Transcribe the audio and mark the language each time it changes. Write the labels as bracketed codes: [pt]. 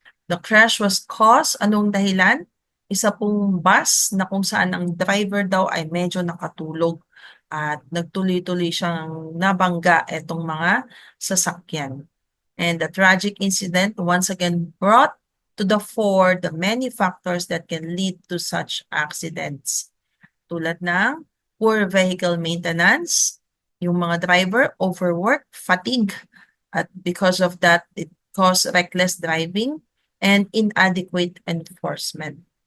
[en] The crash was caused, [tl] anong dahilan? Isa pong bus na kung saan ang driver daw ay medyo nakatulog at nagtuloy-tuloy siyang nabangga itong mga sasakyan. [en] And the tragic incident once again brought to the fore the many factors that can lead to such accidents. [tl] Tulad ng [en] poor vehicle maintenance, yung mga driver overwork, fatigue, at because of that, it caused reckless driving and inadequate enforcement.